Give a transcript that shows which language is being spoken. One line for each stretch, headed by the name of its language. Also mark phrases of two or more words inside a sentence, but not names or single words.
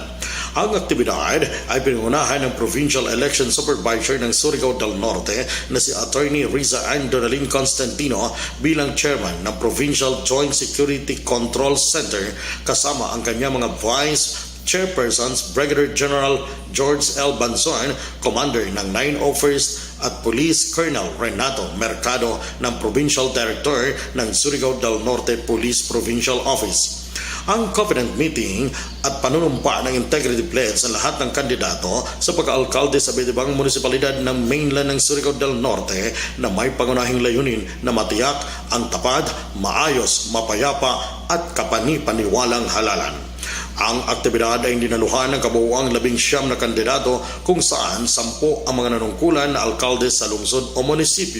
Filipino: Ang aktibidad ay pinungunahan ng Provincial Election Supervisor ng Surigao del Norte na si Attorney Riza Ann Donalyn Constantino bilang chairman ng Provincial Joint Security Control Center kasama ang kanyang mga
English: vice chairpersons
Filipino: Brigadier General George L. Banson, Commander ng 901st at Police Colonel Renato Mercado ng Provincial Director ng Surigao del Norte Police Provincial Office. Ang Covenant Meeting at panunumpa ng
English: integrity pledge
Filipino: sa lahat ng kandidato sa pagkaalkalde sa iba't-ibang munisipalidad ng mainland ng Surigao del Norte na may pangunahing layunin na matiyak ang tapad, maayos, mapayapa at kapani-paniwalang halalan. Ang aktibidad ay dinaluhan ng kabuuang 19 na kandidato kung saan 10 ang mga nanungkulan na alkalde sa lungsod o munisipyo.